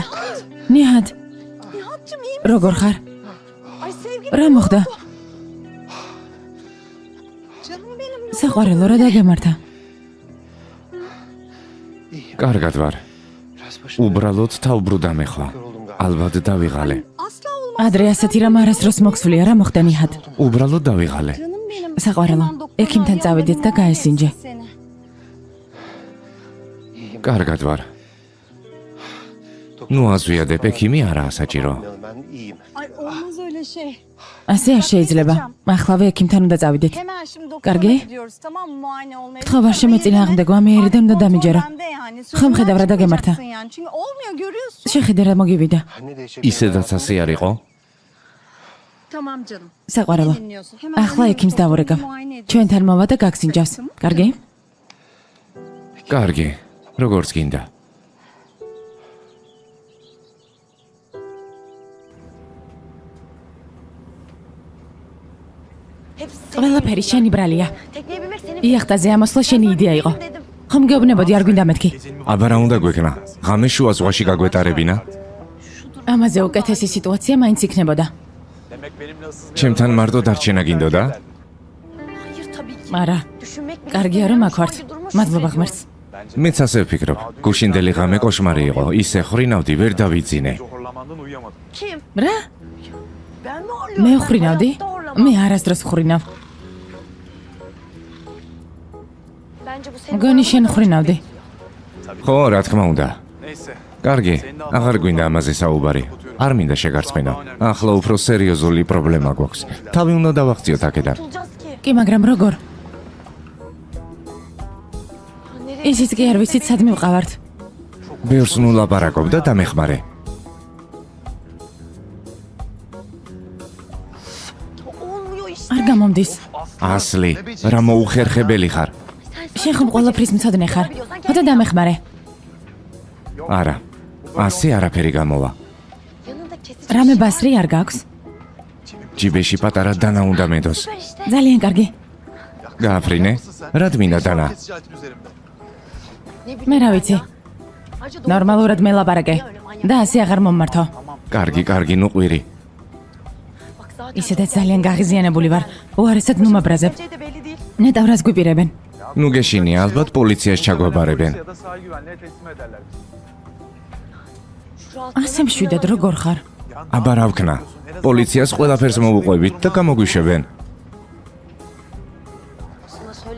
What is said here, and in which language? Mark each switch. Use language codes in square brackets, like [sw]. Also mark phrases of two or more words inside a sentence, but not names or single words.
[ka] ნიჰად, როგორ ხარ? რა მოხდა? საყვარელო, რა დაგემართა? კარგად ვარ. უბრალოდ თავბრუდა მეხლა. ალბათ დავიღალე. [tr] Asla olmaz. [ka] ადრე ასეთი რამ არასდროს მოხსვლია, რა მოხდა ნიჰად? უბრალოდ დავიღალე. [tr] Canım benim. [ka] საყვარელო, ექიმთან წავედით და გაესინჯე. [tr] Seni. [ka] კარგად ვარ. ნუ აზვიადებ, ექიმი არაა საჭირო. [tr] Ben iyiyim. Ay olmaz öyle şey. [ka] ასე არ შეიძლება. ახლავე ექიმთან უნდა წავიდეთ. [tr] Hemen şimdi [ka] Კარგი? [tr] doktora gidiyoruz tamam mı? Muayene olmaya. [ka] ხო, ვარ შემეწინააღმდეგო, ამიერიდან უნდა დამიჯერო. Ხო მხედავ რა დაგემართა. [tr] Çünkü olmuyor görüyorsun. [ka] შეხედე რა მოგივიდა. [tr] Ne değişecek? [ka] ისედაც ასე არ იყო? [tr] Tamam canım. [ka] საყვარელო, [tr] Dinliyorsun. [ka] ახლა ექიმს დავურეკავ. ჩვენთან მოვა და გაგსინჯავს. კარგი? კარგი, როგორც გინდა. ყველაფერი შენი ბრალია. [tr] Tekneye binmek senin [ka] იახტაზე ამოსვლა შენი იდეა იყო. [tr] dedim. [ka] ხომ გეუბნებოდი არ გვინდა მეთქი? აბა რა უნდა გვექნა? ღამე შუა ზღვაში გაგვეტარებინა? ამაზე უკეთესი სიტუაცია მაინც იქნებოდა. ჩემთან მარტო დარჩენა გინდოდა? [tr] Hayır tabii ki. [ka] არა, [tr] Düşünmek bile [ka] კარგია რომ აქ ვართ. [tr] Sanki durmuş [ka] მადლობა [tr] hissediyorum. [ka] ღმერთს. მეც ასე ვფიქრობ. გუშინდელი ღამე კოშმარი იყო. ისე ხრინავდი, ვერ დავიძინე. [tr] Kim? [ka] რა? [tr] Ben mi horluyorum? [ka] მე [tr] Ben [ka] ვხრინავდი? [tr] hayatta horlamam. [ka] მე არასდროს ვხრინავ. [tr] Bence bu senin [ka] მგონი შენ [tr] horlamanı [ka] ვხრინავდი. ხო, რა თქმა უნდა. კარგი, აღარ გვინდა ამაზე საუბარი. არ მინდა შეგარწმენო. ახლა უფრო სერიოზული პრობლემა გვაქვს. თავი უნდა დავახციოთ აქედან. [tr] Bulacağız ki. [ka] კი, მაგრამ როგორ? [tr] Nereye? [ka] ისიც კი არ ვიცით სადმე ვყავართ. ბევრს ნუ ლაპარაკობ და დამეხმარე. Olmuyor işte. არ გამომდის. ასლი, რა მოუხერხებელი ხარ? შენ ხომ ყველაფრის მცოდნე ხარ? ხოდა დამეხმარე. არა. ასე არაფერი გამოვა. [tr] Yanında kesici [ka] რამე [tr] bir şey var. [ka] ბასრი არ გაქვს? ჯიბეში პატარა დანა უნდა მედოს. [tr] Süper işte. [ka] ძალიან კარგი. გააფრინე? რა მინდა დანა? [tr] Ne bileyim [ka] მე რა [tr] ben [ka] ვიცი. [tr] ya. Ayrıca doğru [ka] ნორმალურად მელაპარაკე. და ასე აღარ მომმართო. კარგი, კარგი, ნუ ყვირი. [tr] bak zaten [ka] ისედაც ძალიან გაღიზიანებული ვარ. უარესად ნუ მაბრაზებ. [tr] geleceği de belli değil. [ka] ნეტავრას გვიპირებენ. ნუ გეშინია, ალბათ პოლიციას ჩაგვაბარებენ. [tr] Şu rahatlığına [ka] ასე მშვიდად როგორ ხარ? აბა რა ვქნა? პოლიციას ყველაფერს მოვუყვებით და გამოგვიშვებენ. [tr] sana söyledim.